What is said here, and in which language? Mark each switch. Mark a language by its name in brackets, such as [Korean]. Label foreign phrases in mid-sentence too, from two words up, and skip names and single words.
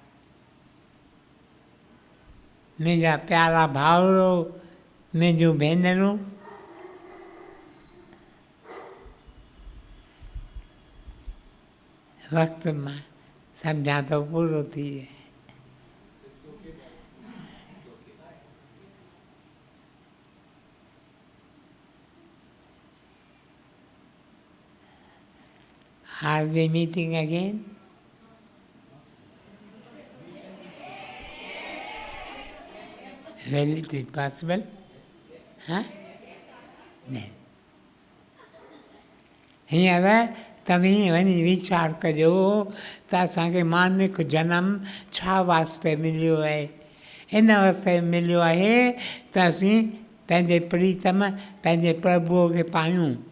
[Sindhi] मुंहिंजा प्यारा भाउरो, मुंहिंजूं भेनरूं, वक़्तु मां सम्झां थो पूरो थी वियो। [English] Are we meeting again? Will it be possible? Huh? [Sindhi] न हींअर तव्हीं वञी वीचार कजो त असांखे मानविक जनम छा वास्ते मिलियो आहे। इन वास्ते मिलियो आहे त असीं पंहिंजे प्रीतम पंहिंजे प्रभुअ खे पायूं।